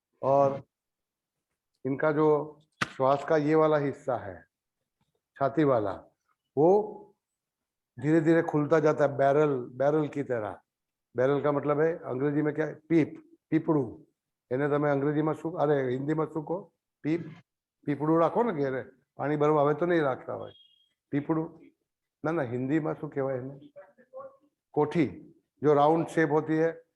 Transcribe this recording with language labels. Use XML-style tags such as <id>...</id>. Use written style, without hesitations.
<hi>और इनका जो श्वास का ये वाला हिस्सा है, छाती वाला, वो धीरे धीरे खुलता जाता है, बैरल, बैरल की तरह। बैरल का मतलब है अंग्रेजी में क्या है?</hi> <gu>पीप, पीपड़ू। એને તમે અંગ્રેજીમાં શું, અરે હિન્દીમાં શું કહો? પીપ, પીપડું રાખો ને ઘેરે, પાણી ભરવા, હવે તો નહીં રાખતા હોય પીપડું।</gu> <hi>ना ना, हिंदी में</hi> <gu>શું કહેવાય એને?</gu> <hi>कोठी, जो राउंड शेप होती है।</hi>